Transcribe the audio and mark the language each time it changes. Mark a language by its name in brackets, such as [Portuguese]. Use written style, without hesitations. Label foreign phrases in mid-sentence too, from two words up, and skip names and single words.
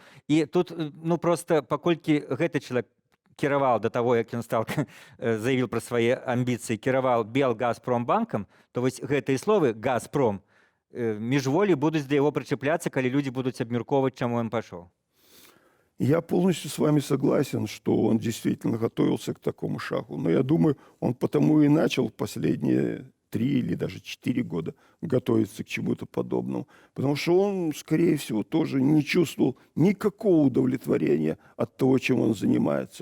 [Belarusian] І тут, ну, проста паколькі гэты чалавек кіраваў да таго, як ён стаў заявіў пра свае амбіцыі, кіраваў Белгазпромбанкам, то вось гэтыя словы «Газпром» міжволі будуць да яго прычапляцца, калі людзі будуць абмяркоўваць, чаму ён пашоў. [Russian] Я полностью с вами согласен, что он действительно готовился к такому шагу. Но я думаю, он потому и начал последние 3 или даже 4 года готовиться к чему-то подобному. Потому что он, скорее всего, тоже не чувствовал никакого удовлетворения от того, чем он занимается.